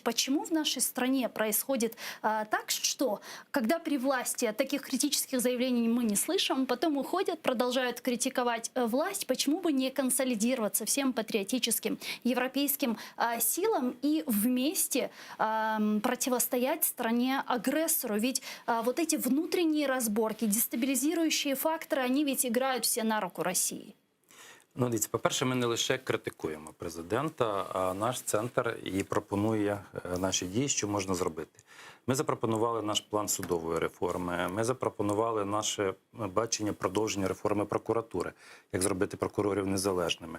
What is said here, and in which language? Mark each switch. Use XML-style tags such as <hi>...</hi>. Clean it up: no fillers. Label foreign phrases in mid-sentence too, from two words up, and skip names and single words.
<ru>Почему в нашей стране происходит так, что когда при власти таких критических заявлений мы не слышим, потом уходят, продолжают критиковать власть, почему бы не консолидироваться всем патриотическим европейским силам и вместе противостоять стране-агрессору? Ведь вот эти внутренние разборки, дестабилизирующие факторы, они ведь играют все на руку Росії.</ru> <uk>Ну, дивіться, по-перше, ми не лише критикуємо президента, а наш центр і пропонує наші дії, що можна зробити. Ми запропонували наш план судової реформи, ми запропонували наше бачення продовження реформи прокуратури, як зробити прокурорів незалежними.</uk>